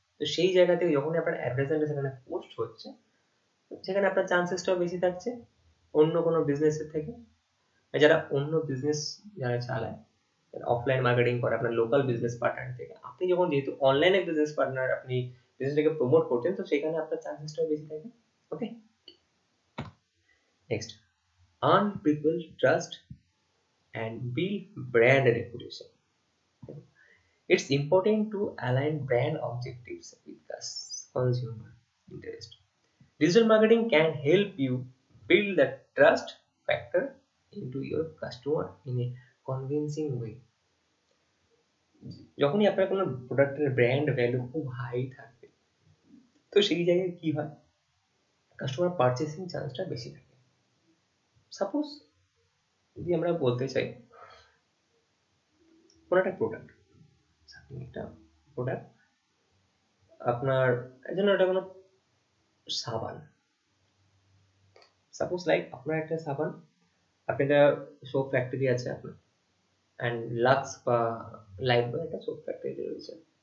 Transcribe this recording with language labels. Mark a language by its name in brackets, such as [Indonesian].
[Bangla] তো সেই জায়গা থেকে যখন আপনার অ্যাডভার্টাইজমেন্ট সেখানে পোস্ট হচ্ছে, সেখানে আপনার চান্সেসটাও বেশি থাকছে অন্য কোনো বিজনেসের থেকে। যারা অন্য বিজনেস যারা চালায়, অফলাইন মার্কেটিং করে আপনার লোকাল বিজনেস পার্টনার থেকে, আপনি যখন যেহেতু অনলাইনে বিজনেস পার্টনার, আপনি বিজনেসটাকে প্রমোট করছেন, তো সেখানে আপনার চান্সেসটাও বেশি থাকে। [English] Okay, next, earn people trust and build brand reputation. It's important to align brand objectives with consumer interest. Digital marketing can help you build the trust factor into your customer in a convincing way. [Bangla] যখনই আপনার কোনো প্রোডাক্টের brand value খুব high থাকবে, তো সেই জায়গায় কি হয়, কাস্টমার পারচেসিং চান্সটা বেশি থাকে। সাপোজ যদি আমরা বলতে চাই কোনো একটা প্রোডাক্ট, একটা প্রোডাক্ট আপনার জন্য একটা কোনো সাবান, সাপোজ লাইক আপনার একটা সাবান, আপনি একটা সোপ ফ্যাক্টরি আছে আপনার, অ্যান্ড লাক্স বা লাইফ বয় একটা সোপ ফ্যাক্টরি রয়েছে।